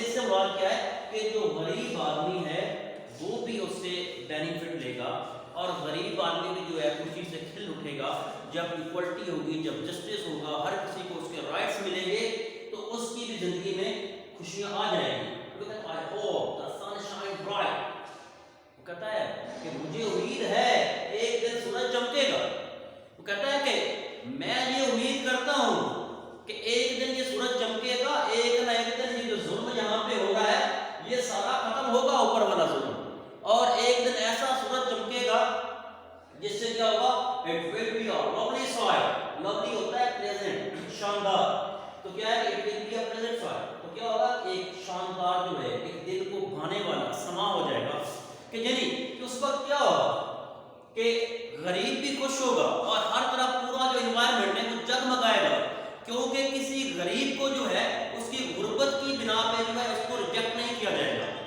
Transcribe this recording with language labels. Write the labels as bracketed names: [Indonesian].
[Urdu] اس سے مراد کیا ہے کہ جو غریب آدمی ہے وہ بھی اس سے بینیفٹ لے گا اور غریب آدمی بھی جو ہے خوشی سے کھل اٹھے گا جب ایکوالٹی ہوگی, جب جسٹس ہوگا, ہر کسی کو اس کے رائٹس ملیں گے تو اس کی بھی زندگی میں خوشیاں آ جائیں گی. [English] I hope the sun shine bright. [Urdu] وہ کہتا ہے کہ مجھے امید ہے ایک دن سورج چمکے گا. وہ کہتا ہے کہ میں یہ امید کرتا ہوں کہ ایک دن یہ سورج چمکے گا, ایک نہ ایک دن یہ جو ظلم یہاں پہ ہو رہا ہے یہ سارا ختم ہوگا اوپر والا ظلم, اور ایک دن ایسا سورج چمکے گا جس سے کیا ہوگا [English] it will be a lovely soil. lovely [Urdu] ہوتا ہے [English] pleasant, [Urdu] شاندار, تو کیا ہے [English] it will be a pleasant soil. [Urdu] تو کیا ہوگا ایک شاندار جو ہے ایک دل کو بھانے والا سما ہو جائے گا کہ یعنی کہ اس وقت کیا ہوگا کہ غریب بھی خوش ہوگا اور ہر طرف پورا جو انوائرمنٹ ہے وہ جگمگائے گا کیونکہ کسی غریب کو جو ہے اس کی غربت کی بنا پہ جو ہے اس کو ریجیکٹ نہیں کیا جائے گا.